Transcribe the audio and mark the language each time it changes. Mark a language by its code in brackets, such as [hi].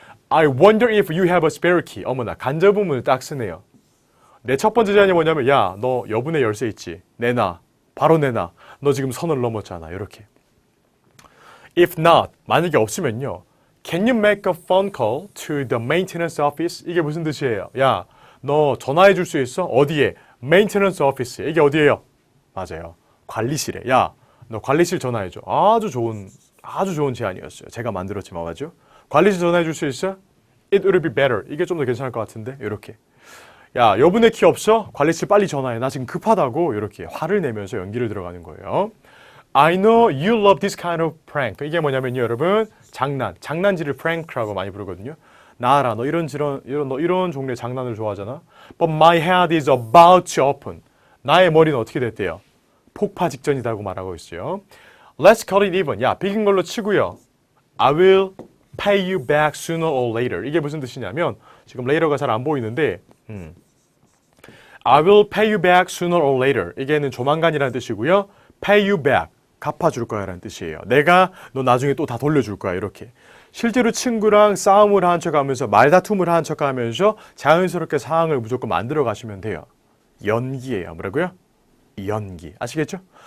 [en] I wonder if you have a spare key. [ko] 어머나 간접음을 딱 쓰네요. 내 첫 번째 제안이 뭐냐면 야, 너 여분의 열쇠 있지? 내놔. 바로 내놔. 너 지금 선을 넘었잖아. 이렇게. [en] If not, [ko] 만약에 없으면요. [en] Can you make a phone call to the maintenance office? [ko] 이게 무슨 뜻이에요? 야, 너 전화해 줄 수 있어? 어디에? maintenance office. 이게 어디예요? 맞아요. 관리실에. 야, 너 관리실 전화해 줘. 아주 좋은 제안이었어요. 제가 만들었지만 맞죠? 관리실 전화해 줄 수 있어? [en] It would be better. [ko] 이게 좀 더 괜찮을 것 같은데. 이렇게. 야, 여분의 키 없어? 관리실 빨리 전화해. 나 지금 급하다고. 이렇게 화를 내면서 연기를 들어가는 거예요. [en] I know you love this kind of prank. [ko] 이게 뭐냐면요, 여러분. 장난질을 prank라고 많이 부르거든요. 나 알아. 너 이런 종류의 장난을 좋아하잖아. [en] But my head is about to open. [ko] 나의 머리는 어떻게 됐대요? 폭파 직전이라고 말하고 있어요. [en] Let's cut it even. [ko] 야, 비긴 걸로 치고요. [en] I will pay you back sooner or later. [ko] 이게 무슨 뜻이냐면 지금 [en] later가 잘 안 보이는데 I will pay you back sooner or later. [ko] 이게는 조만간이라는 뜻이고요. [en] pay you back. [ko] 갚아줄 거야 라는 뜻이에요. 내가 너 나중에 또 다 돌려줄 거야 이렇게. 실제로 친구랑 싸움을 한 척하면서 말다툼을 한 척하면서 자연스럽게 상황을 무조건 만들어 가시면 돼요. 연기예요. 뭐라고요? 연기. 아시겠죠?